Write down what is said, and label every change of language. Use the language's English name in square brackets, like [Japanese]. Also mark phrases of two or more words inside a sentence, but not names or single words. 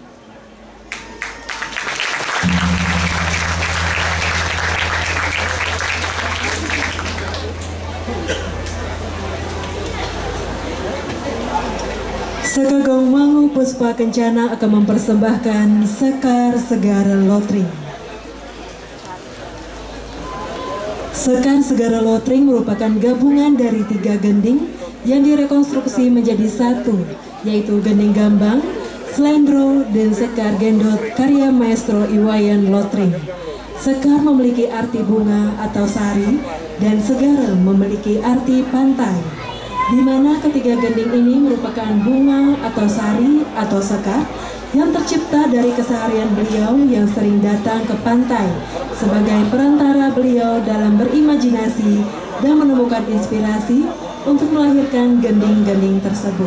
[Indonesian] Seke Gong Mangu Puspa Kencana akan mempersembahkan Sekar Segara Lotring. Sekar Segara Lotring merupakan gabungan dari 3 gending yang direkonstruksi menjadi satu, yaitu Gending Gambang, Slendro, dan Sekar Gendot karya Maestro Iwayan Lotring. Sekar memiliki arti bunga atau sari dan segara memiliki arti pantai, di mana ketiga gending ini merupakan bunga atau sari atau sekar yang tercipta dari keseharian beliau yang sering datang ke pantai sebagai perantara beliau dalam berimajinasi dan menemukan inspirasi untuk melahirkan gending-gending tersebut.